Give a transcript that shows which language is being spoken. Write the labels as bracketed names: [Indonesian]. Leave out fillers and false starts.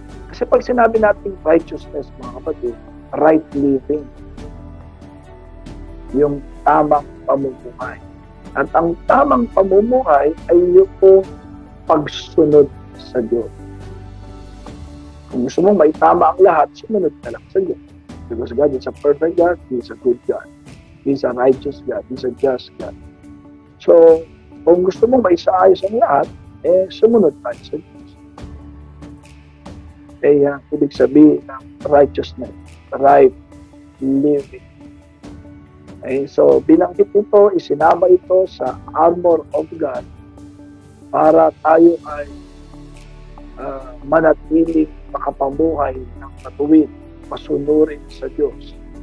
[Filipino] Kasi pag sinabi natin righteousness, mga kapatid, [English] right living, [Filipino] yung tamang pamumuhay. At ang tamang pamumuhay ay yung pagsunod sa Diyos. Kung gusto mong maitama ang lahat, sumunod ka lang sa Diyos. [English] Because God is a perfect God, He is a good God. He is a righteous God, He is a just God. [Filipino] So, kung gusto mong maisaayos ang lahat, sumunod tayo sa Diyos. Kaya, ibig sabihin ng righteousness, [English] right living. [Filipino] Okay? So, binanggit ito, isinama ito sa armor of God para tayo ay manatiling makapamuhay ng matuwid, pasunurin sa Diyos.